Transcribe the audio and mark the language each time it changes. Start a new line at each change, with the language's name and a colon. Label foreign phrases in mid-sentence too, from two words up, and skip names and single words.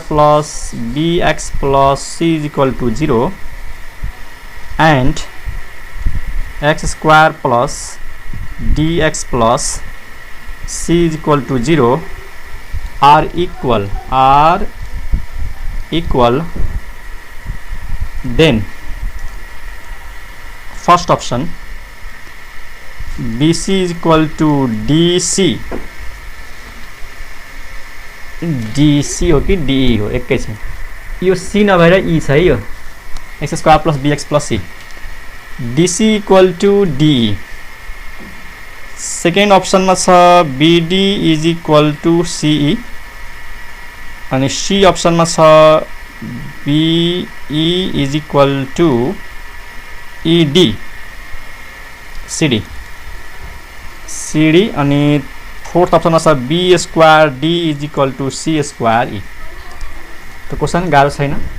English: plus bx plus c is equal to 0 and x square plus dx plus c is equal to 0 are equal then first option bc is equal to dc
Nepali: हो कि de हो एकै छ यो c नभएर e छ है यो
English: x square plus bx plus c dc equal to de second अप्सनमा छ bd is equal to ce अनि सी अप्सनमा छ BE is equal to ED CD अनि फोर्थ अप्सनमा छ B square D is equal to C square E त क्वेशन
Nepali: गाह्रो छैन